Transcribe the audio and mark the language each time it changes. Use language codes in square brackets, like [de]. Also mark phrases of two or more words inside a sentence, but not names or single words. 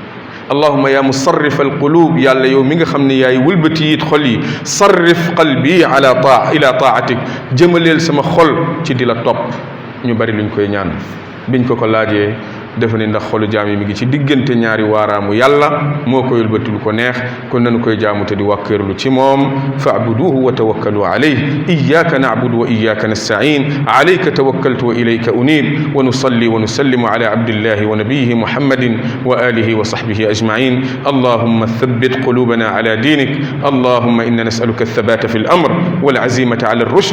[ar] اللهم يا مصرف القلوب [wo] yàlla yow mi nga xam ne yaay wëlbati it xol yi [ar] صرف قلبي إلى طاعتك [wo] jëmaleel sama xol ci di la topp. ñu bari luñ koy ñaan biñ ko laajee dafa ne ndax xolu jaam yi mi ngi ci diggante ñaari waaraamu yàlla moo koy wëlbati lu ko neex kon nañu koy jaamu te di wàkkeerlu ci moom [ar] فاعبده وتوكل عليه إياك نعبد وإياك نستعين عليك توكلت وإليك أنيب ونصلي ونسلم على عبد الله ونبيه محمد وآله وصحبه أجمعين اللهم ثبت قلوبنا على دينك اللهم إنا نسألك الثبات في الأمر والعزيمة على الرشد